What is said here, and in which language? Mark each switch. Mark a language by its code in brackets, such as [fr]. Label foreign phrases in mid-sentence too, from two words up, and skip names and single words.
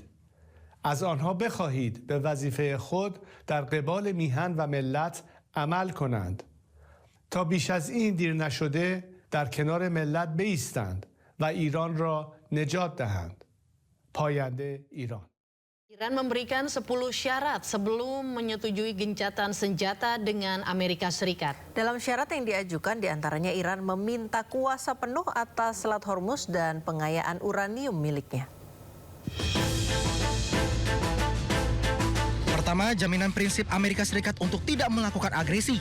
[fa] از آنها بخواهید به وظیفه خود در قبال میهن و ملت عمل کنند تا بیش از این دیر نشده در کنار ملت بایستند و ایران را نجات دهند. پاینده ایران. [id] Iran memberikan 10 syarat sebelum menyetujui gencatan senjata dengan Amerika Serikat. Dalam syarat yang diajukan diantaranya Iran meminta kuasa penuh atas Selat Hormuz dan pengayaan uranium miliknya. Pertama, jaminan prinsip Amerika Serikat untuk tidak melakukan agresi.